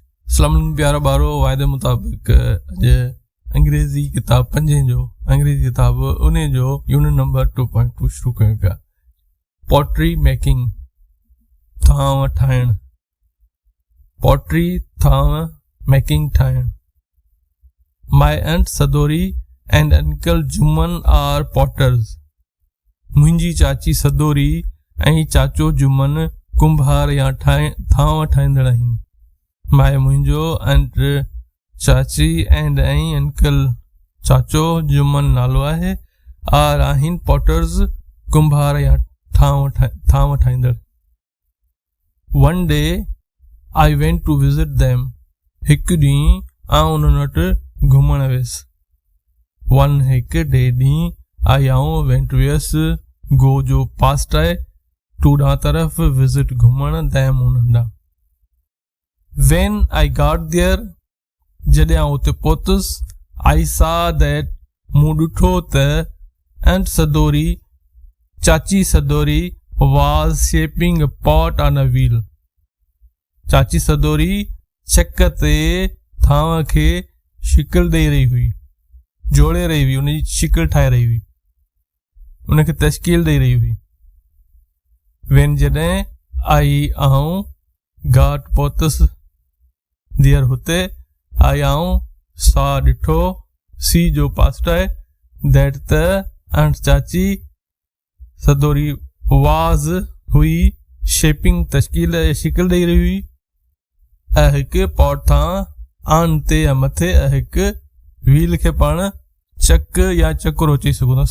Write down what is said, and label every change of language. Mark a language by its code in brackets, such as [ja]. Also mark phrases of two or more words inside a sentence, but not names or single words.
[sd] सलाम प्यारा बारो वायदे मुताबिक जे अंग्रेजी किताब 5 जो अंग्रेजी किताब उन जो यूनिट नंबर 2.2 शुरू कयूं पिया। [en] pottery making [sd] थांव ठाहिण, पॉटरी थांव मेकिंग ठाहिण। [en] My aunt Sadori and uncle Juman are potters. [sd] मुंहिंजी चाची सदोरी ऐं चाचो जुमन कुंभार या थांव ठाहींदड़ आहिनि। माए मुंहिंजो अंट चाची एंड ऐं अंकल चाचो जुमन नालो आहे आर आहिनि पॉटर्स कुंभार या थांव ठाहींदड़। [en] One day I went to visit them. [sd] हिकु ॾींहुं आउं उन्हनि वटि घुमण वियुसि। वन हिकु डे ॾींहुं आई आउं वेंट वियुसि। गो जो पास्ट आहे, टू ॾांहुं तरफ़ विजिट घुमण देम उन्हनि ॾांहुं। [en] When I got there, [sd] जॾहिं आउं उते पहुतुसि, [en] I saw that [sd] मूं ॾिठो त [en] Aunt Sadori, चाची सदोरी was shaping a pot on a wheel। [sd] चाची सदोरी चक ते थांव खे शिकिल ॾेई रही हुई, जोड़े रही हुई, उनजी शिकिल ठाहे रही हुई, उनखे तश्कील ॾेई रही हुई। When जॾहिं आई आउं got पहुतुसि देर हुते, आई आउं सा ॾिठो, सी जो पास्ट आहे, दैट त अंट चाची सदोरी वाज हुई शेपिंग तश्कील शिकिल ॾेई रही हुई ऐं हिकु पॉट थां आन ते या मथे ऐं हिकु व्हील खे पाण चक या चक्रो चई सघूं था।